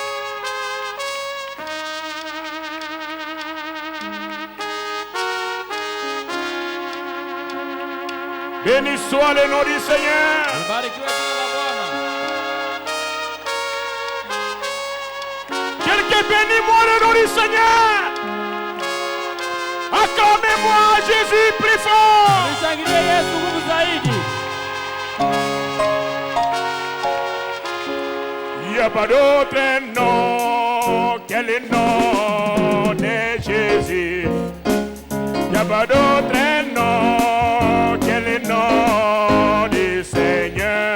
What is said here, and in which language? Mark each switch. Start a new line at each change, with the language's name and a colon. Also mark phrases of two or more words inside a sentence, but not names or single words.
French: Béni soit le nom du Seigneur.
Swahili: Libarikiwe jina la Bwana.
French: Quelqu'un bénis-moi le nom du Seigneur. Acclamez-moi Jésus plus fort.
Swahili: Mshangilie Yesu nguvu zaidi.
French: Il n'y a pas d'autre nom que le nom de Jésus. Il n'y a pas d'autre nom que le nom du Seigneur.